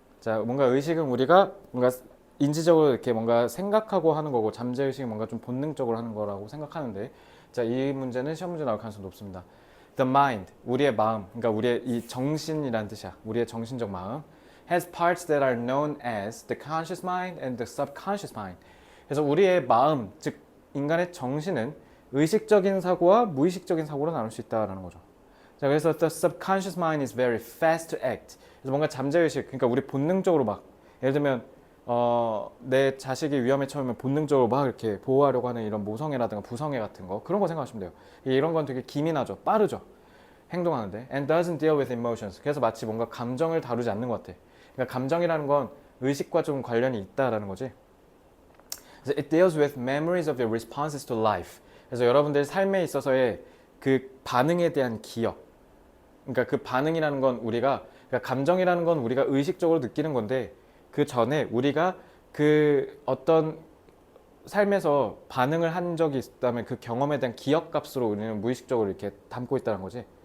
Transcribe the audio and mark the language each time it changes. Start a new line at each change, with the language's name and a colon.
Korean: 자, 뭔가 의식은 우리가 뭔가 인지적으로 이렇게 뭔가 생각하고 하는 거고, 잠재의식은 뭔가 좀 본능적으로 하는 거라고 생각하는데, 자, 이 문제는 시험 문제 나올 가능성이 높습니다.
English: The mind,
Korean: 우리의 마음, 그러니까 우리의 이 정신이란 뜻이야. 우리의 정신적 마음.
English: has parts that are known as the conscious mind and the subconscious mind.
Korean: 그래서 우리의 마음, 즉 인간의 정신은 의식적인 사고와 무의식적인 사고로 나눌 수 있다라는 거죠. 자, 그래서
English: the subconscious mind is very fast to act.
Korean: 그래서 뭔가 잠재의식, 그러니까 우리 본능적으로 막 예를 들면 내 자식이 위험에 처하면 본능적으로 막 이렇게 보호하려고 하는 이런 모성애라든가 부성애 같은 거, 그런 거 생각하시면 돼요. 이런 건 되게 기민하죠, 빠르죠, 행동하는데.
English: And doesn't deal with emotions.
Korean: 그래서 마치 뭔가 감정을 다루지 않는 것 같아. 그러니까 감정이라는 건 의식과 좀 관련이 있다라는 거지. 그래서
English: it deals with memories of your responses to life.
Korean: 그래서 여러분들 삶에 있어서의 그 반응에 대한 기억. 그러니까 그 반응이라는 건 우리가, 그러니까 감정이라는 건 우리가 의식적으로 느끼는 건데, 그 전에 우리가 그 어떤 삶에서 반응을 한 적이 있다면 그 경험에 대한 기억 값으로 우리는 무의식적으로 이렇게 담고 있다는 거지.